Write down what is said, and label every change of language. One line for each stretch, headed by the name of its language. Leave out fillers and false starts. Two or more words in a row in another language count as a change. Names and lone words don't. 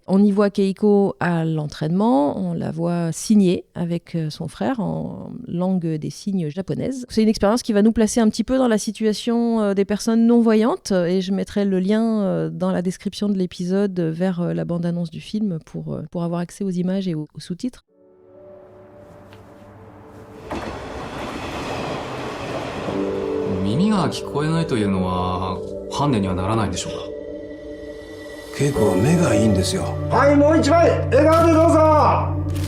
French: On y voit Keiko à l'entraînement, on la voit signée avec son frère en langue des signes japonaise. C'est une expérience qui va nous placer un petit peu dans la situation des personnes non-voyantes et je mettrai le lien dans la description de l'épisode vers la bande-annonce du film pour avoir accès aux images et aux sous-titres.
Japanese: 耳が聞こえないというのはハンデにはならないんでしょうか。結構目がいいんですよ。はい、もう一枚笑顔でどうぞ。